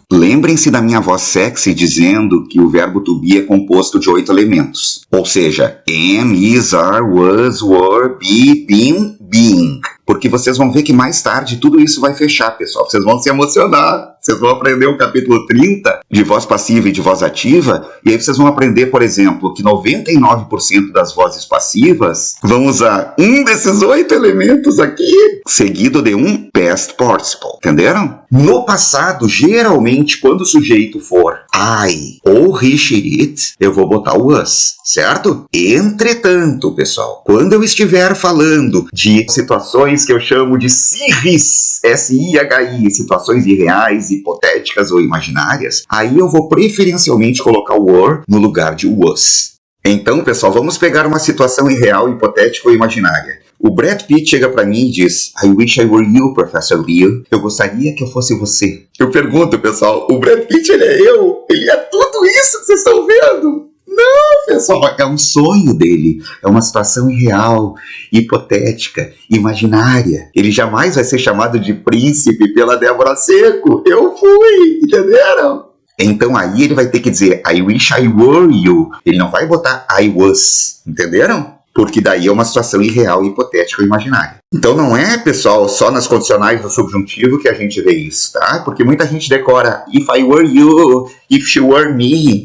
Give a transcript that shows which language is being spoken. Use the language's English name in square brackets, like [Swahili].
[Portuguese] Lembrem-se da minha voz sexy dizendo que o verbo to be é composto de 8 elementos. Ou seja, am, is, are, was, were, be, been, being. Porque vocês vão ver que mais tarde tudo isso vai fechar, pessoal. Vocês vão se emocionar. Vocês vão aprender o capítulo 30 de voz passiva e de voz ativa. E aí vocês vão aprender, por exemplo, que 99% das vozes passivas vão usar um desses 8 elementos aqui, seguido de um past participle. Entenderam? No passado, geralmente, quando o sujeito for I ou he, she, it, eu vou botar o was, certo? Entretanto, pessoal, quando eu estiver falando de situações que eu chamo de SIRIs, S-I-H-I, situações irreais, hipotéticas ou imaginárias, aí eu vou preferencialmente colocar o were no lugar de was. Então, pessoal, vamos pegar uma situação irreal, hipotética ou imaginária. O Brad Pitt chega pra mim e diz: [English] I wish I were you, [Portuguese] Professor Leo. Eu gostaria que eu fosse você. Eu pergunto, pessoal, o Brad Pitt, ele é eu? Ele é tudo isso que vocês estão vendo? Não, pessoal, é um sonho dele. É uma situação irreal, hipotética, imaginária. Ele jamais vai ser chamado de príncipe pela Débora Seco. Eu fui, entenderam? Então aí ele vai ter que dizer [English] I wish I were you. [Portuguese] Ele não vai botar I was, entenderam? Porque daí é uma situação irreal, hipotética ou imaginária. Então não é, pessoal, só nas condicionais do subjuntivo que a gente vê isso, tá? Porque muita gente decora [English] if I were you, if she were me.